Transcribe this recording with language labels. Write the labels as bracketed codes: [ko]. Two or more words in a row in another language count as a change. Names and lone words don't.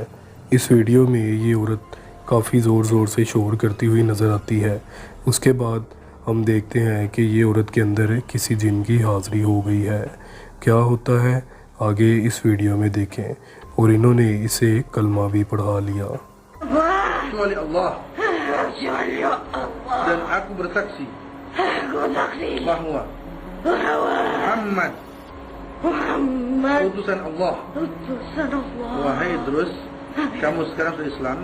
[ur] اس ویڈیو میں یہ عورت کافی زور سے شور کرتی ہوئی نظر آتی ہے. اس کے بعد ہم دیکھتے ہیں کہ یہ عورت کے اندر کسی جن کی حاضری ہو گئی ہے. کیا ہوتا ہے آگے اس ویڈیو میں دیکھیں. اور انہوں نے اسے کلمہ بھی پڑھا لیا. [id] Kecuali Allah dan aku bersaksi bahwa Muhammad utusan Allah. Wahai Idrus, kamu sekarang sudah Islam.